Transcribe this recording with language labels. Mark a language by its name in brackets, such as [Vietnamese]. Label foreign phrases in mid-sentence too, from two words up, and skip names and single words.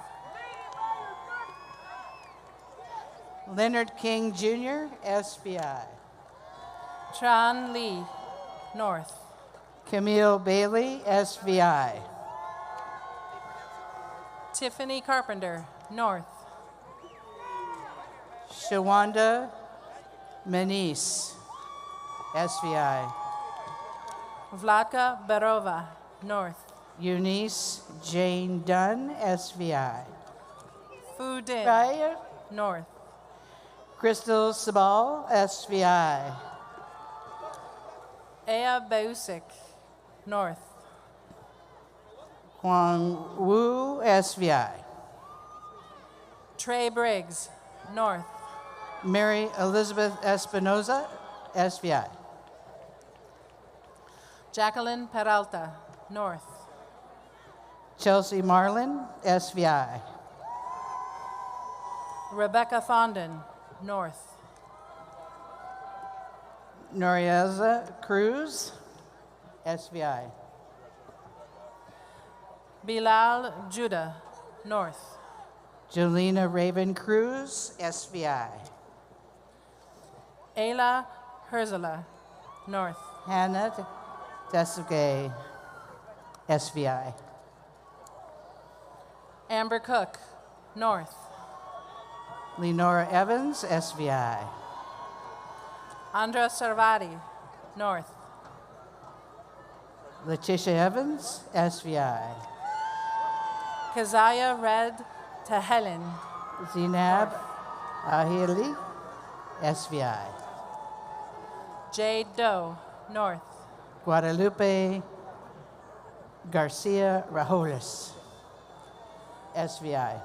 [English] Leonard King Jr., SVI. Tran Lee, North. Camille Bailey, SVI. Tiffany Carpenter, North. Shawanda Manise, SVI. Vladka Berova, North. Eunice Jane Dunn, SVI. Fu Din, Raya. North. Crystal Sabal, SVI. Ea Bausik, North. Huang Wu, SVI. Trey Briggs, North. Mary Elizabeth Espinoza, SVI. Jacqueline Peralta, North. Chelsea Marlin, SVI. Rebecca Fondon, North. Norieza Cruz, SVI. Bilal Judah, North. Jolena Raven Cruz, SVI. Ayla Herzela, North. Hannah Desuge, SVI. Amber Cook, North. Lenora Evans, SVI. Andra Servati, North. Letitia Evans, SVI. Keziah Red Tehelen, Zinab Ahili, SVI. Jade Doe, North. Guadalupe Garcia Rajoles, SVI.